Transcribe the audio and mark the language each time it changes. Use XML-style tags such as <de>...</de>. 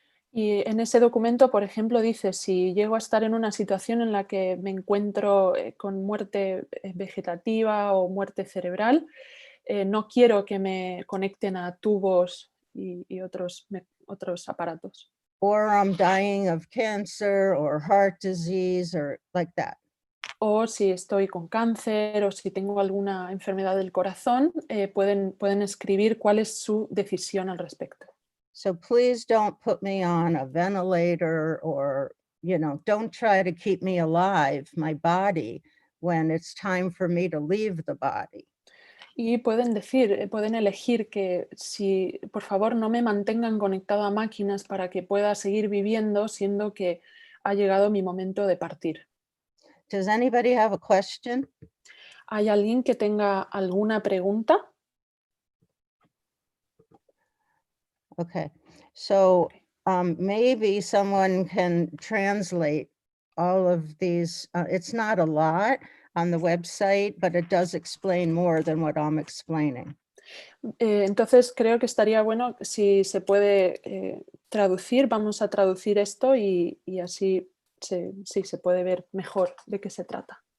<es>Y en ese documento, por ejemplo, dice, si llego a estar en una situación en la que me encuentro con muerte vegetativa o muerte cerebral, no quiero que me conecten a tubos y otros aparatos.</es> <en>Or I'm dying of cancer or heart disease or like that.</en> <es>O si estoy con cáncer o si tengo alguna enfermedad del corazón, pueden escribir cuál es su decisión al respecto.</es> <en>So please don't put me on a ventilator or, don't try to keep me alive, my body, when it's time for me to leave the body.</en> <es>Y pueden elegir que si, por favor, no me mantengan conectado a máquinas para que pueda seguir viviendo, siendo que ha llegado mi momento de partir.</es> <en>Does anybody have a question?</en> <es>¿Hay alguien que tenga alguna pregunta?</es> <en>Okay, so maybe someone can translate all of these. It's not a lot on the website, but it does explain more than what I'm explaining.</en> <es>Entonces creo que estaría bueno si se puede traducir, vamos a traducir esto y así se puede ver mejor de qué se trata.</es>